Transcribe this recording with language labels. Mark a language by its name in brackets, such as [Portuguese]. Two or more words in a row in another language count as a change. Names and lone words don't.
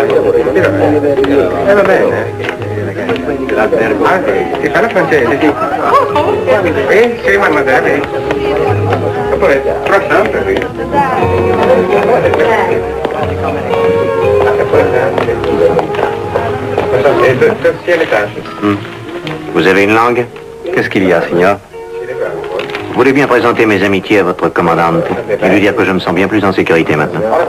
[Italian] Va bene. Ah, si fa la francese, sì. Sì, mademoiselle. Oppure, [French] croissant, oui. Deuxième étage. Vous avez une langue? Qu'est-ce qu'il y a, signor? Vous voulez bien présenter mes amitiés à votre commandante et lui dire que je me sens bien plus en sécurité maintenant.